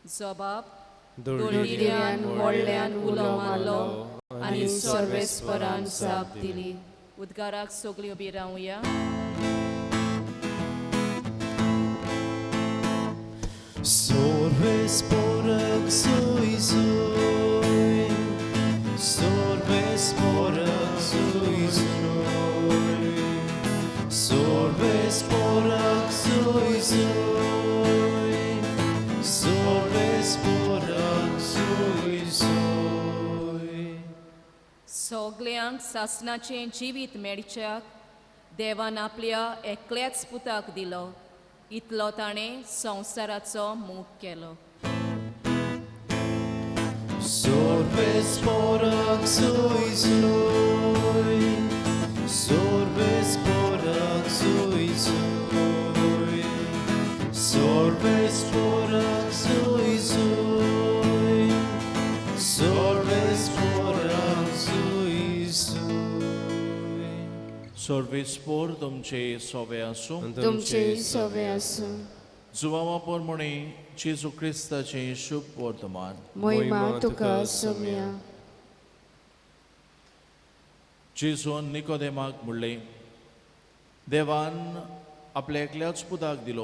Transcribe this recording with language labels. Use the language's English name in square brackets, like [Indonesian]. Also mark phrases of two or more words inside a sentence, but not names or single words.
[Konkani] जबाब. दोळिऱ्यान व्हडल्यान उलो मारलो आनी सर्वेस्परान जाप दिली. उद्गाराक सगळीं उबी रावया. Sorvesporak sui sui, sorvesporak sui sui, sorvesporak sui sui, sorvesporak sui sui. सगल्यांक सासणाचें जिवीत मेळच्याक देवान आपल्या एकल्याच पुताक दिलो. इतलो ताणें संवसाराचो मोग केलो. Sorvesporak sui sui, sorvesporak sui sui, sorvesporak sui sui, sorvesporak sui sui. सर्वेस्पोर तुमचे सोवे आसूं. तुमचे सवे आसूं. जुवामा पोरमणी जेजू क्रिस्ताचे शुभ वर्तमान. महिमा तुका सोम्या. जेजून निकोदेमाक म्हणले, देवान आपल्या एकल्याच पुताक दिलो.